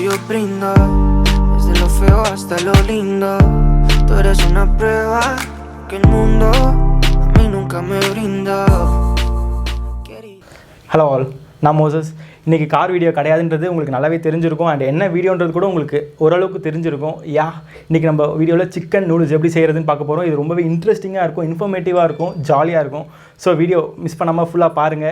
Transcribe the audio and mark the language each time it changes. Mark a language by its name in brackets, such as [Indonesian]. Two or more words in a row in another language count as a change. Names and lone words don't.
[Spanish] brindo, desde lo feo hasta lo lindo. Tú eres una prueba que el mundo a mí nunca me brindó. [English] Hello all, [Tamil] நான் மோசஸ். இன்றைக்கி [English] car video [Tamil] கிடையாதுன்றது உங்களுக்கு நல்லாவே தெரிஞ்சிருக்கும். அண்ட் என்ன வீடியோன்றது கூட உங்களுக்கு ஓரளவுக்கு தெரிஞ்சிருக்கும். இன்றைக்கி நம்ம வீடியோவில் [English] chicken noodles [Tamil] எப்படி செய்கிறதுன்னு பார்க்க போகிறோம். இது ரொம்பவே இன்ட்ரெஸ்டிங்காக இருக்கும், இன்ஃபர்மேட்டிவாக இருக்கும், ஜாலியாக இருக்கும். [English] so video miss [Tamil] பண்ணாமல் ஃபுல்லாக பாருங்கள்.